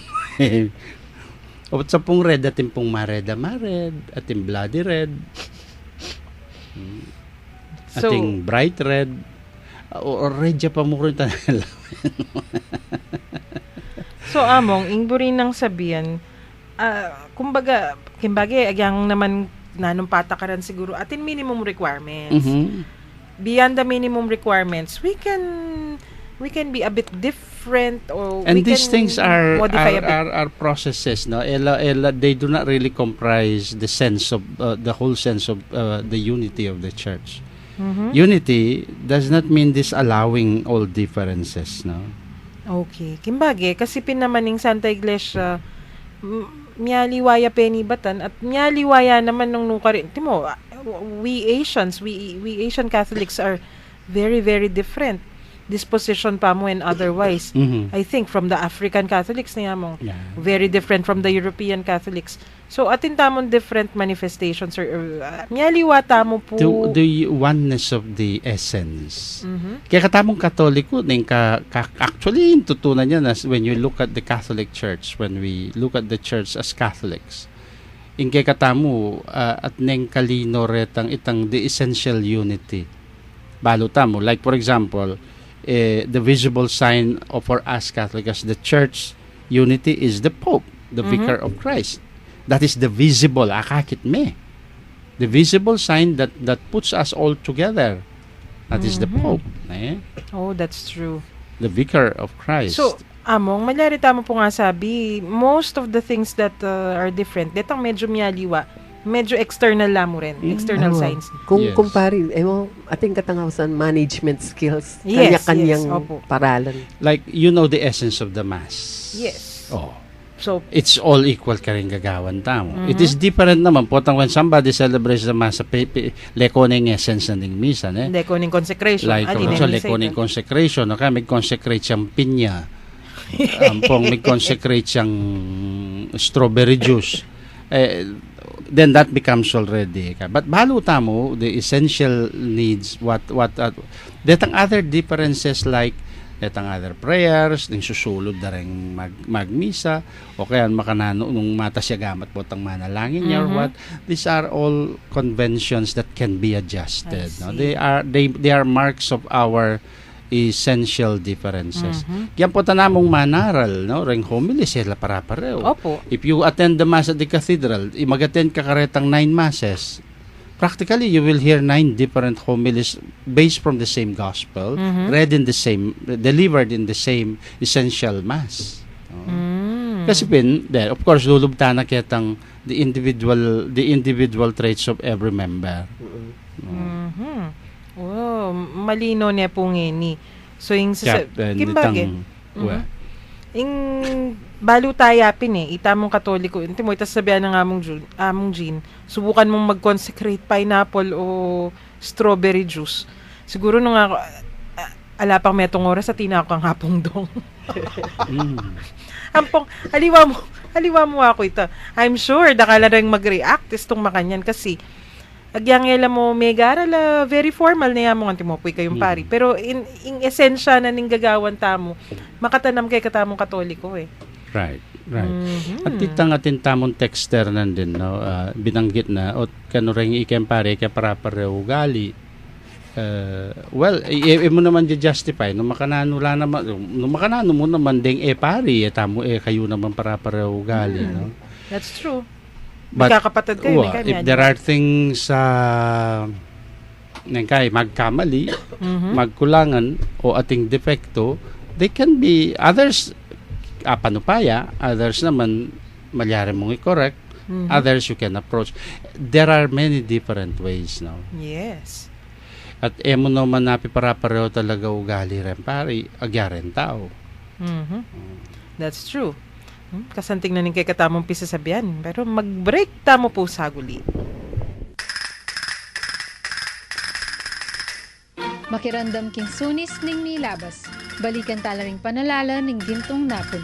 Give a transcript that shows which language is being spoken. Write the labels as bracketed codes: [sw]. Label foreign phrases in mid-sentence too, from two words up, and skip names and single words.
[pam] O sa pong red, ating pong mared, ating bloody red, ating bright red, o red ya pa mo rin tanala. So, among, ingburin ng sabihan, kumbaga, agyang naman nanong patakaran siguro atin minimum requirements. [en] Beyond the minimum requirements, we can be a bit different, or and we these can things are modify a bit. are processes, no? They do not really comprise the sense of the whole sense of the unity of the church. Unity does not mean disallowing all differences, no? Okay. [pam] Kimbage, kasi pinamaning Santa Iglesia, miyaliwaya penibatan at miyaliwaya naman nung nukarin. [en] Timo, we Asians, we Asian Catholics are very, very different. [pam] Disposition pa mo [en] and otherwise. I think from the African Catholics niya mo, very different from the European Catholics. [pam] So, atin tamon [en] different manifestations [pam] or miyaliwa tamo po. [en] The oneness of the essence. [pam] Kaya katamong Katoliko, actually, tutunan yan [en] as when you look at the Catholic Church, when we look at the church as Catholics, [pam] in kaya katamo, at neng kalino retang itang [en] the essential unity. Balutamo, like for example, the visible sign of for us Catholics, the church unity is the Pope, the Vicar of Christ. That is the visible, akakit me. The visible sign that puts us all together. That is the Pope. Oh, that's true. The Vicar of Christ. [pam] So, among, malyari tamo po nga sabi, [en] most of the things that are different, [pam] detang medyo miyaliwa, medyo external lamo rin, external signs. Kung kumpari, ating katangawasan [en] management skills, Yes, [pam] kanya-kanyang opo. paralan. [en] Like, you know the essence of the Mass. Yes. Oh. So, It's all equal [pam] ka rin gagawan tamo. [en] It is different naman. Potang when somebody celebrates the Mass, [pam] leko na yung essence na ng misa. leko ng consecration. Like, so leko na yung consecration. Okay, may consecrate siyang pinya. Ampong may consecrate siyang [en] strawberry juice. Then that becomes already. [pam] But balo tamo, [en] the essential needs, detang other differences like detang other prayers, [pam] ding susulod na rin magmisa, o kaya makanano nung mata siya gamat po tang manalangin niya or what. [en] These are all conventions that can be adjusted. No? They are marks of our essential differences. [pam] Kaya po tanamong manaral, no? Ring homily sila para-pareho. Opo. [en] If you attend the Mass at the Cathedral, mag-attend [pam] ka karetang [en] 9 Masses, practically you will hear 9 different homilies based from the same gospel, read in the same, delivered in the same essential Mass. Kasi then, of course, [pam] lulubta na kitang [en] the individual traits of every member. [pam] Oh, malino niya po ngini. So, yung kimbage, yung balo tayapin itamong Katoliko, hindi mo itas sabihan ng among Jean, subukan mong mag-consecrate pineapple o strawberry juice. Siguro nung ako, ala pang metong oras sa tinakang hapong dong. Mm. Ampong, aliwa mo ako ito. [en] I'm sure, [pam] dakala rin mag-react istong makanyan kasi agyang yala mo megara la [en] very formal [pam] na yamo ang timopoy kayong pari. Pero in esensya na ning gagawan tamo, makatanam kay katamong Katoliko eh. [en] Right. [pam] At itang atin tamong texter nandun, no? Binanggit na, o kanurang ikempare, kaya para ugali. Well, mo naman justify, nung makanano mo naman ding pari, tamo kayo naman para ugali, no? [en] That's true. But, [pam] magkakapatid kayo, [en] if there are things [pam] magkamali, magkulangan, o ating defekto, [en] they can be, others, panupaya, others naman, [pam] malyari mong i-correct, [en] others you can approach. There are many different ways now. Yes. [pam] At mo naman napipareho talaga ugali rin, pari, agyaren tao. [en] That's true. [pam] Kasanting na ning kay katamong pisasabihan. Pero mag-break tamo po saguli. Makirandam king sunis ning nilabas. Balikan talaring panalala ning gintong napon.